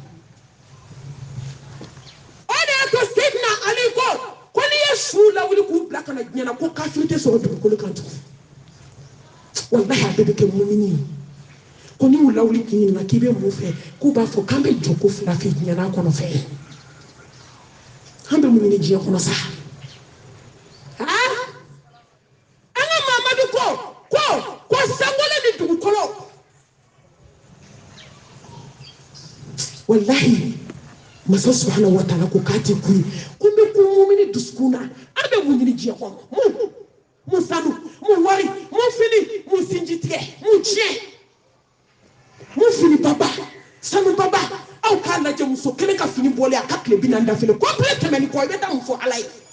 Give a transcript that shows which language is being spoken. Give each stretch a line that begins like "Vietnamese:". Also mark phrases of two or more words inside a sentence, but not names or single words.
Bambara: o de y'a to Seydina Ali ko n'i ye su lawuli k'u bila ka na diɲɛ na ko kafiri tɛ sɔrɔ dugukolo kan tugun wallahi a bɛɛ bɛ kɛ mumini ye ko ni y'u lawuli k'i ɲininka k'i bɛ mun fɛ k'u b'a fɔ k'an bɛ jɔ ko fila fɛ diɲɛ n'a kɔnɔ fɛ an bɛ mun ɲini diɲɛ kɔnɔ sa an ka Mamadu ko sangole ni dugukolo wallahi masa
Arabic: سبحانه و
Bambara: ta'ala ko k'a tɛ kuri ko n bɛ kun mumini dusukun na an bɛ mun ɲini diɲɛ kɔnɔ mun sanu mun wari mun fini mun sinji tigɛ mun tiɲɛ mun fini baba sanu baba aw k'a lajɛ muso kelen ka fini bɔlen a ka tile 40 dafile complet tɛmɛni kɔ i bɛ taa mun fɔ ala ye